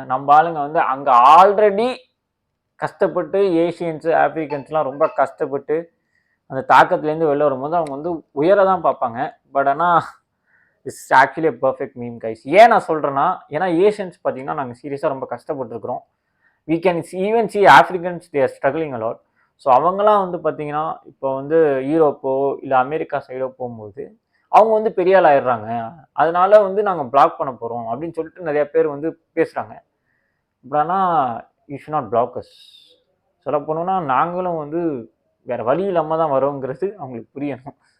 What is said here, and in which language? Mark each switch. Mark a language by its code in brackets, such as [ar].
[ta] நம்ம ஆளுங்க வந்து அங்கே ஆல்ரெடி கஷ்டப்பட்டு ஏஷியன்ஸு ஆஃப்ரிக்கன்ஸ்லாம் ரொம்ப கஷ்டப்பட்டு அந்த தாக்கத்துலேருந்து வெளில வரும்போது அவங்க வந்து உயர தான் பார்ப்பாங்க. பட் ஆனால் [en] It's actually a perfect meme guys. [ta] ஏன் நான் சொல்கிறேன்னா ஏன்னா ஏஷியன்ஸ் பார்த்தீங்கன்னா நாங்கள் சீரியஸாக ரொம்ப கஷ்டப்பட்டுருக்குறோம். [en] we can even see Africans they are struggling a lot. [ta] So அவங்களாம் வந்து பார்த்தீங்கன்னா இப்போ வந்து யூரோப்போ இல்லை அமெரிக்கா சைடோ போகும்போது அவங்க வந்து பெரிய ஆள் ஆயிடுறாங்க. அதனால வந்து நாங்கள் பிளாக் பண்ண போகிறோம் அப்படின்னு சொல்லிட்டு நிறைய பேர் வந்து பேசுகிறாங்க. பட் ஆனால் [en] You should not block us. [ta] சொல்ல போனோம்னா நாங்களும் வந்து வேறு வழி இல்லாமல் தான் வரோங்கிறது அவங்களுக்கு புரியணும்.